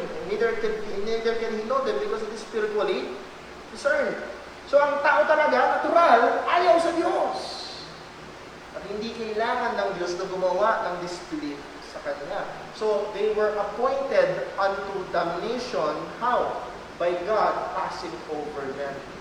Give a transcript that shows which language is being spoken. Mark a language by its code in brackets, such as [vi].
[en] And neither can he know them because it is spiritually discerned. [tl] So ang tao talaga, natural, ayaw sa Diyos. At hindi kailangan ng Diyos na gumawa ng disbelief sa Kanya. [en] So they were appointed unto damnation. How? By God passing over them.